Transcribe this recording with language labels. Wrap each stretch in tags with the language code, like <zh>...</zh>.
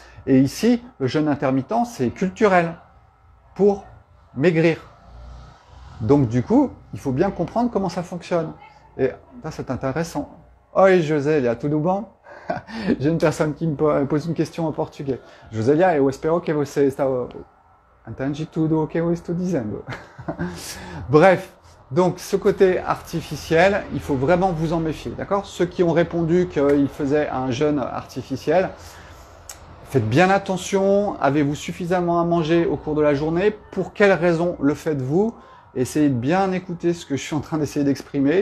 <fr>Et ici, le jeûne intermittent, c'est culturel, pour maigrir. Donc du coup, il faut bien comprendre comment ça fonctionne. Et ça, c'est intéressant.</fr> <pt>Oi, Josélia, tudo bom?</pt> <fr>J'ai une personne qui me pose une question en portugais.</fr> <pt>Josélia, eu espero que você está... Entendi tudo o que eu estou dizendo.</pt> <fr>Bref, donc ce côté artificiel, il faut vraiment vous en méfier, d'accord? Ceux qui ont répondu qu'ils faisaient un jeûne artificiel, faites bien attention, avez-vous suffisamment à manger au cours de la journée? Pour quelles raisons le faites-vous? Essayez de bien écouter ce que je suis en train d'essayer d'exprimer.</fr>